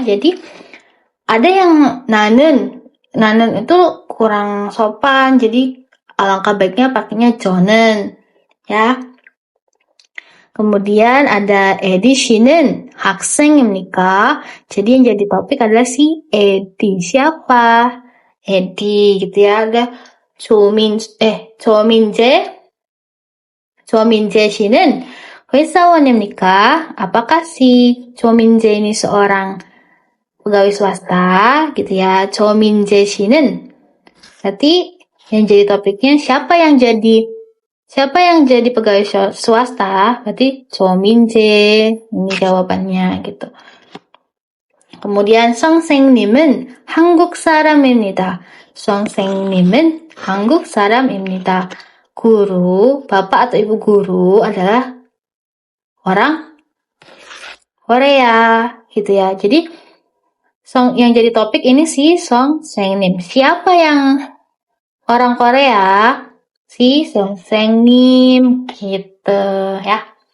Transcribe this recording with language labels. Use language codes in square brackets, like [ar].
[id] Jadi ada yang nanen itu kurang sopan. Jadi alangkah baiknya pakainya 저는. Ya. Kemudian ada Edi [ko] 씨는 학생입니까? [id] Jadi yang jadi topik adalah si Edi. Siapa? Edi gitu ya. [ko] Ada 조민재 씨는 회사원입니까? [id] Apakah si 조민재 ini seorang pegawai swasta gitu ya. 조민재 씨는 berarti yang jadi topiknya siapa yang jadi pegawai swasta? Berarti 조민재. Ini jawabannya gitu. Kemudian 선생님은 [ko] 한국 사람입니다. 선생님은 한국 saram입니다. [id] Guru, bapak atau ibu guru adalah orang Korea, gitu ya. Jadi yang jadi topik ini si 선생님. Siapa yang orang Korea? Si 선생님, gitu ya.